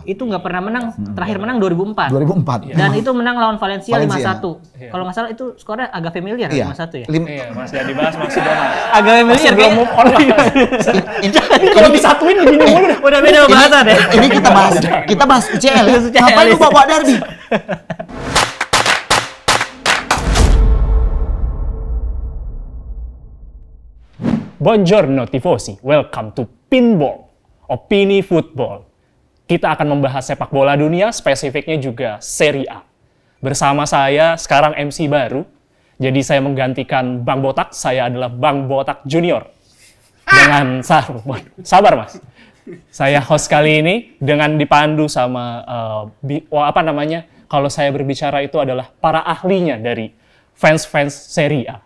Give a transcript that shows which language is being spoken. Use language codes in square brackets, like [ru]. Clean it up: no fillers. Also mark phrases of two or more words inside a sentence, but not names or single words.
[id] itu nggak pernah menang, terakhir menang 2004. 2004. Dan itu menang lawan Valencia, Valencia. 5-1. Iya. Kalau nggak salah itu skornya agak familiar, Iya. 5-1 ya. Iya, Mas, jangan dibahas masih dong. Agak familiar Belum [en] move on [id] lah. Ini kalau disatuin begini mulu dah. Udah beda bahasan ya. Ini kita bahas UCL ya. Ngapain lu bawa derby? [it] Buongiorno tifosi, [en] welcome to Pinball, [id] Opini Football. Kita akan membahas sepak bola dunia, spesifiknya juga Serie A. Bersama saya sekarang MC baru, jadi saya menggantikan Bang Botak, saya adalah Bang Botak Junior. Dengan sabar Mas. Saya host kali ini dengan dipandu sama kalau saya berbicara itu adalah para ahlinya dari fans-fans Serie A.